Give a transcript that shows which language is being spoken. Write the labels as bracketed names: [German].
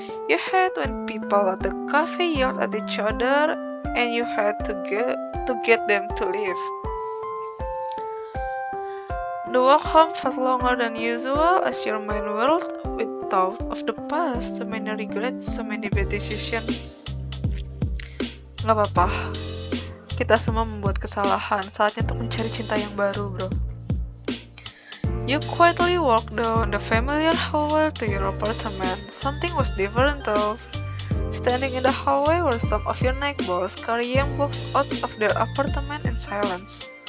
[English] You hate when people at the cafe yelled at each other, and you had to get them to leave. The walk home felt longer than usual as your mind whirled with thoughts of the past, so many regrets, so many bad decisions. [Indonesian] Gak apa-apa, kita semua membuat kesalahan. Saatnya untuk mencari cinta yang baru, bro. [English] You quietly walked down the familiar hallway to your apartment. Something was different though. Standing in the hallway were some of your neighbors carrying books out of their apartment in silence.